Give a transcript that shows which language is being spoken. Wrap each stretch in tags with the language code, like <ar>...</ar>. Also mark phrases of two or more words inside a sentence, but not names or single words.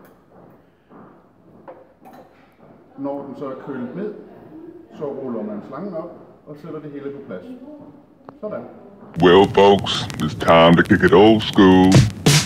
<da>Når den så er kølet ned, så ruller man slangen op og sætter det hele på plads. Sådan.</da> <en>Well, folks, it's time to kick it old school.</en>